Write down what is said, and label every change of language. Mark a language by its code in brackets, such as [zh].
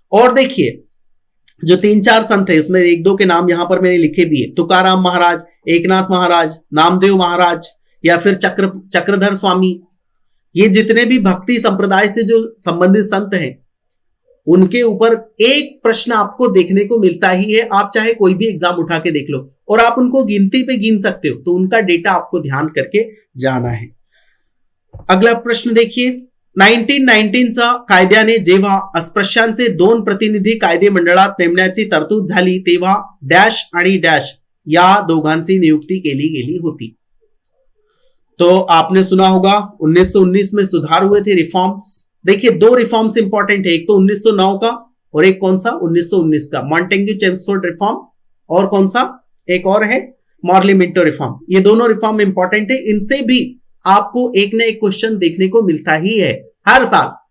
[hi] और देखिए, जो 3-4 संत है उसमें 1-2 के नाम यहां पर मैंने लिखे भी है, तुकाराम महाराज, एकनाथ महाराज, नामदेव महाराज, या फिर चक्रधर स्वामी। ये जितने भी भक्ति संप्रदाय से जो संबंधित संत हैं उनके ऊपर एक प्रश्न आपको देखने को मिलता ही है। आप चाहे कोई भी एग्जाम उठा के देख लो, और आप उनको गिनती पे गिन सकते हो, तो उनका डेटा आपको ध्यान करके जाना है। अगला प्रश्न देखिए, [mr] 1919चा कायद्याने जेव्हा अस्पृश्यांचे 2 प्रतिनिधी कायदे मंडळात नेमण्याची तरतूद झाली, तेव्हा डॅश आणि डॅश या दोघांची नियुक्ती केली गेली होती। [hi] तो आपने सुना होगा 1919 में सुधार हुए थे, रिफॉर्म्स। देखिए, 2 रिफॉर्म्स इंपॉर्टेंट है, एक तो 1909 का और एक कौन सा? 1919 का, मॉन्टेग्यू चेम्सफोर्ड रिफॉर्म, और कौन सा एक और है? Morley Minto reform. ये दोनों रिफॉर्म इंपॉर्टेंट है, इनसे भी आपको एक ना एक क्वेश्चन देखने को मिलता ही है हर साल।